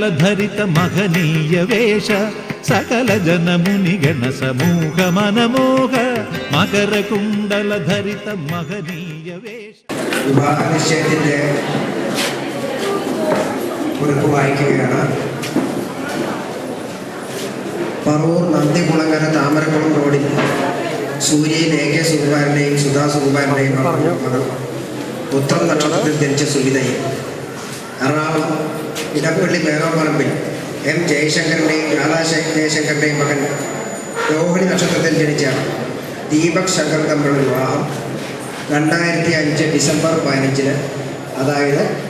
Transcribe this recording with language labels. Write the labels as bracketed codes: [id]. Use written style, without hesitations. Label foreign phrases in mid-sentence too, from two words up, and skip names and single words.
[sa] धरित महनीय वेश सकल जन मुनिगण समूह मनमोह मकर कुंडल धरित महनीय वेश [ml] വിവാഹ നിശ്ചയത്തിന്റെ കുറിപ്പ് വായിക്കുകയാണ്. പറവൂർ നന്ദികുളങ്ങര താമരക്കുളം റോഡിൽ സൂര്യയിൽ AK സുകുമാരൻ്റെയും സുധാ സുകുമാരൻ്റെയും മകൾ ഉത്രം നക്ഷത്രത്തിൽ ജനിച്ച സുവിതയും എറണാകുളം ഇടപ്പള്ളി മേഘാപറമ്പിൽ M ജയശങ്കറിൻ്റെയും രാധാ ജയശങ്കറിൻ്റെയും മകൻ രോഹിണി നക്ഷത്രത്തിൽ ജനിച്ച ദീപക് ശങ്കർ തമ്മിലുള്ള വിവാഹം 2005 ഡിസംബർ 15 അതായത്